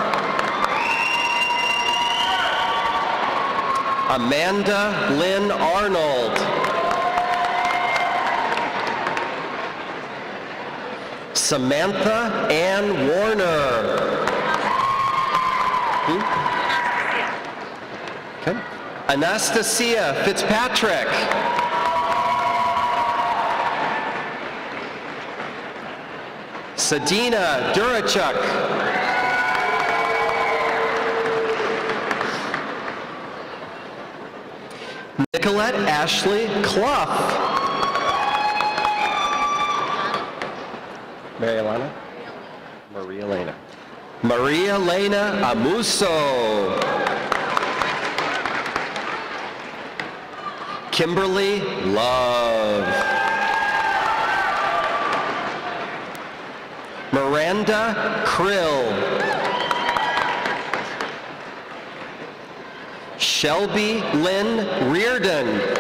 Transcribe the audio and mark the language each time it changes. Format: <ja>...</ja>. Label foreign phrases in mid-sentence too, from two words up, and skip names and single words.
<en>Amanda Lynn Arnold. Samantha Ann Warner. Okay. Anastasia Fitzpatrick. Sadina Durachuk. Nicolette Ashley Clough. Mary Elena? Maria Elena. Maria Elena Amuso. Kimberly Love. Miranda Krill. Shelby Lynn Reardon.</en>